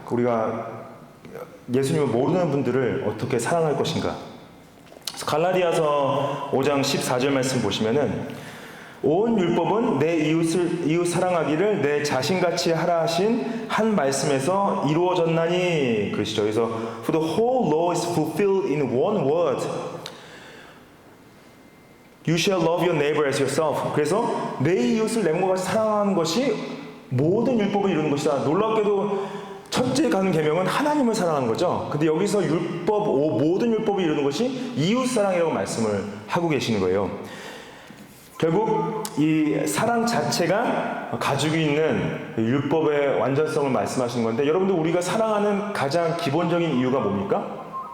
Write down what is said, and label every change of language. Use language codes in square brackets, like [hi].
[ko] 우리가 예수님을 모르는 분들을 어떻게 사랑할 것인가. 갈라디아서 5장 14절 말씀 보시면은 온 율법은 내 이웃 사랑하기를 내 자신같이 하라 하신 한 말씀에서 이루어졌나니 그러시죠. [en] 그래서 For the whole law is fulfilled in one word. You shall love your neighbor as yourself. [ko] 그래서 내 이웃을 내 몸과 같이 사랑하는 것이 모든 율법을 이루는 것이다. 놀랍게도 첫째 가는 계명은 하나님을 사랑하는 거죠. 근데 여기서 모든 율법을 이루는 것이 이웃 사랑이라고 말씀을 하고 계시는 거예요. 결국 이 사랑 자체가 가지고 있는 율법의 완전성을 말씀하시는 건데 여러분들 우리가 사랑하는 가장 기본적인 이유가 뭡니까?